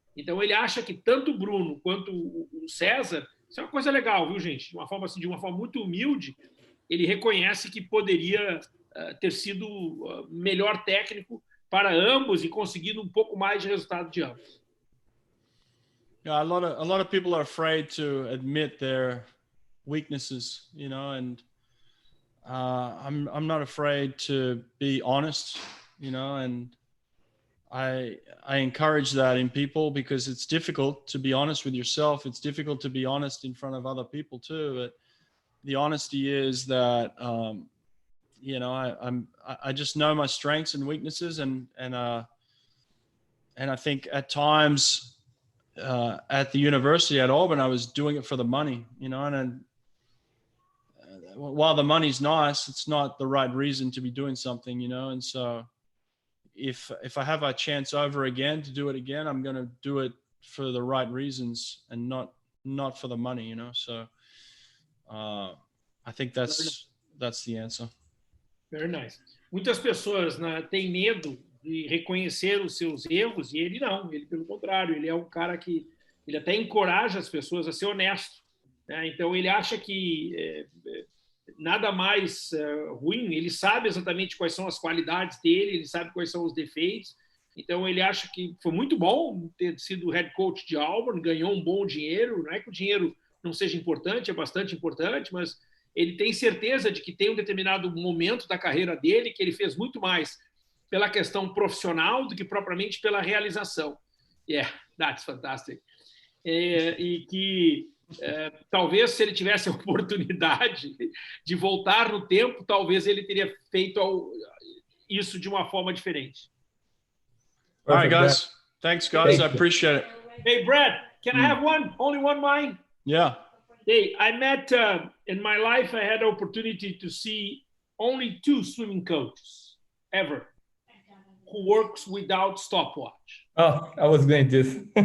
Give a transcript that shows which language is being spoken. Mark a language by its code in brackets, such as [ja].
[pt] Então ele acha que tanto o Bruno quanto o César, isso é uma coisa legal, viu, gente? De uma forma muito humilde, ele reconhece que poderia ter sido melhor técnico para ambos e conseguido um pouco mais de resultado de ambos. [en] Yeah, a lot of people are afraid to admit their weaknesses, you know, and I'm not afraid to be honest, you know, and I encourage that in people because it's difficult to be honest with yourself. It's difficult to be honest in front of other people too. But the honesty is that, you know, I just know my strengths and weaknesses, and I think at times at the university at Auburn, I was doing it for the money, you know, and while the money's nice, it's not the right reason to be doing something, you know. And so if I have a chance over again to do it again, I'm going to do it for the right reasons and not for the money, you know. So I think that's the answer. Very nice. [pt] Muitas pessoas, né, têm medo de reconhecer os seus erros, e ele não, ele pelo contrário, ele é um cara que ele até encoraja as pessoas a ser honesto, né? Então ele acha que nada mais ruim, ele sabe exatamente quais são as qualidades dele, ele sabe quais são os defeitos, então ele acha que foi muito bom ter sido head coach de Auburn, ganhou um bom dinheiro, não é que o dinheiro não seja importante, é bastante importante, mas ele tem certeza de que tem um determinado momento da carreira dele que ele fez muito mais pela questão profissional do que propriamente pela realização. [en] Yeah, that's fantastic. [pt] E que talvez se ele tivesse a oportunidade de voltar no tempo, talvez ele teria feito isso de uma forma diferente. [en] All right, guys. Thanks, guys. I appreciate it. Hey, Brett, can I have only one mine? Yeah. Hey, I met, in my life, I had the opportunity to see only 2 swimming coaches ever who works without stopwatch. Oh, I was going this.